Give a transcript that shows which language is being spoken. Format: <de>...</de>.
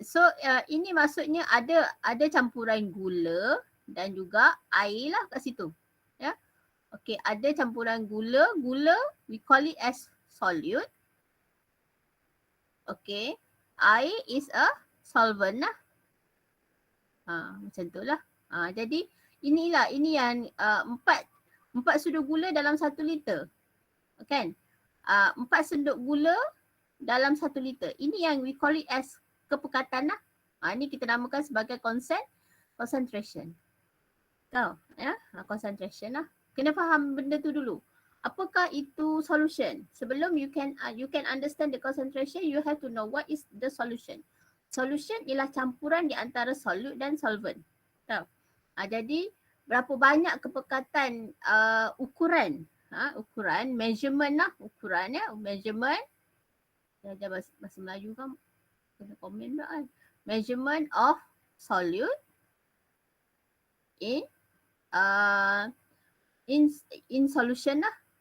<ms>So ini maksudnya ada campuran gula dan juga air lah kat situ. Ya. Okay. Ada campuran gula.</ms> <en>Gula we call it as solute.</en> <ms>Okay. Air</ms> <en>is a solvent</en> <ms>lah. Macam tu lah. Jadi ini yang 4 sudu gula dalam 1 liter. Kan? 4 sendok gula dalam 1 liter. Ini yang</ms> <en>we call it as</en> <ms>kepekatan lah. Ini kita namakan sebagai concentration. Tahu? Ya? Concentration lah. Kena faham benda tu dulu. Apakah itu solution?</ms> <en>Sebelum you can understand the concentration, you have to know what is the solution.</en> <ms>Solution ialah campuran di antara solute dan solvent. Tahu? Jadi berapa banyak kepekatan ukuran, ukuran, measurement lah, ukuran ya, measurement. Dia bahasa Melayu kan, kena komen tak kan?</ms> <en>Measurement of solute in solution</en> <ms>lah.</ms>